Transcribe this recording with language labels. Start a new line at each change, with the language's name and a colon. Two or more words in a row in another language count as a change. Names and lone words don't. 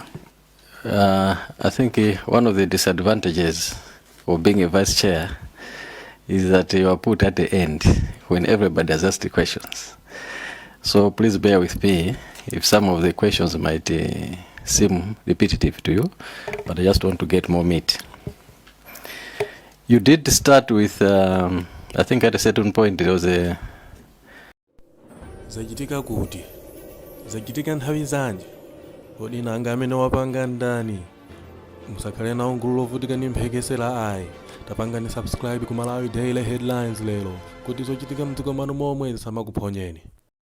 English: I think one of the disadvantages of being a vice chair is that you are put at the end when everybody has asked the questions. So please bear with me if some of the questions might seem repetitive to you, but I just want to get more meat. You did start with, I think at a certain point there was a...
Nyanja: Zachitika kuti, zachitika nthawi zanji, kodi nanga amene wapanga ndani, musakhale nawo gulu lovutika ndi mphekesera ayi, tapangani subscribe ku Malawi Daily Headlines lero, kuti zochitika mdziko mwanu momwe zisamakuphonyeni.